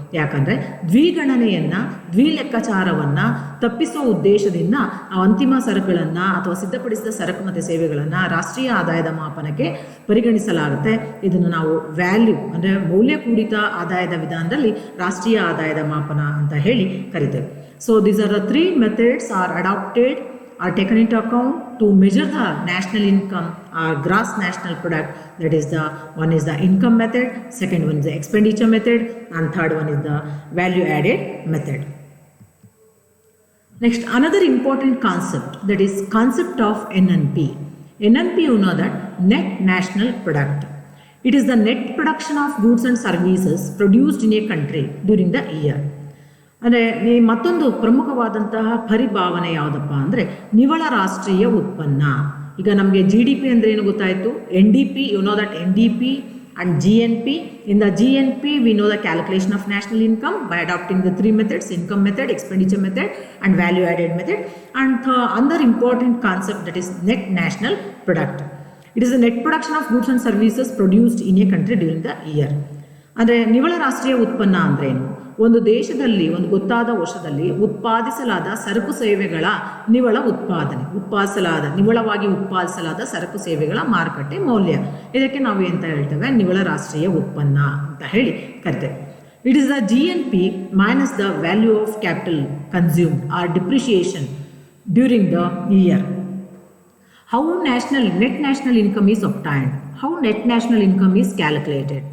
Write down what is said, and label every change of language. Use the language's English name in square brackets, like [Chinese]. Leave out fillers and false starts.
[Kannada] ಯಾಕಂದರೆ ದ್ವಿಗಣನೆಯನ್ನು ಲೆಕ್ಕಾಚಾರವನ್ನು ತಪ್ಪಿಸುವ ಉದ್ದೇಶದಿಂದ ಅಂತಿಮ ಸರಕುಗಳನ್ನು ಅಥವಾ ಸಿದ್ಧಪಡಿಸಿದ ಸರಕು ಮತ್ತು ಸೇವೆಗಳನ್ನು ರಾಷ್ಟ್ರೀಯ ಆದಾಯದ ಮಾಪನಕ್ಕೆ ಪರಿಗಣಿಸಲಾಗುತ್ತೆ. ಇದನ್ನು ನಾವು ವ್ಯಾಲ್ಯೂ ಅಂದರೆ ಮೌಲ್ಯ ಕೂಡಿತ ಆದಾಯದ ವಿಧಾನದಲ್ಲಿ ರಾಷ್ಟ್ರೀಯ ಆದಾಯದ ಮಾಪನ ಅಂತ ಹೇಳಿ ಕರಿತೇವೆ. [English] So these are the 3 methods are adopted are taken into account to measure the national income or gross national product. That is the one is the income method, second one is the expenditure method, and third one is the value added method. Next, another important concept, that is concept of NNP. NNP, you know that net national product. It is the net production of goods and services produced in a country during the year. [Kannada] ಅಂದರೆ ಮತ್ತೊಂದು ಪ್ರಮುಖವಾದಂತಹ ಪರಿಭಾವನೆ ಯಾವುದಪ್ಪ ಅಂದರೆ ನಿವ್ವಳ ರಾಷ್ಟ್ರೀಯ ಉತ್ಪನ್ನ. ಈಗ ನಮಗೆ GDP ಅಂದರೆ ಏನು ಗೊತ್ತಾಯಿತು, NDP, [English] you know that NDP and GNP. In the GNP, we know the calculation of national income by adopting the three methods: income method, expenditure method, and value added method. And the other important concept, that is net national product. It is the net production of goods and services produced in a country during the year. [Kannada] ಅಂದರೆ ನಿವ್ವಳ ರಾಷ್ಟ್ರೀಯ ಉತ್ಪನ್ನ ಅಂದ್ರೇನು, ಒಂದು ದೇಶದಲ್ಲಿ ಒಂದು ಗೊತ್ತಾದ ವರ್ಷದಲ್ಲಿ ಉತ್ಪಾದಿಸಲಾದ ಸರಕು ಸೇವೆಗಳ ನಿವ್ವಳ ಉತ್ಪಾದನೆ, ನಿವ್ವಳವಾಗಿ ಉತ್ಪಾದಿಸಲಾದ ಸರಕು ಸೇವೆಗಳ ಮಾರುಕಟ್ಟೆ ಮೌಲ್ಯ. ಇದಕ್ಕೆ ನಾವು ಎಂತ ಹೇಳ್ತೇವೆ, ನಿವ್ವಳ ರಾಷ್ಟ್ರೀಯ ಉತ್ಪನ್ನ ಅಂತ ಹೇಳಿ ಕರಿತೇವೆ. [English] It is the GNP minus the value of capital consumed or depreciation during the year. How net national income is obtained? How net national income is calculated?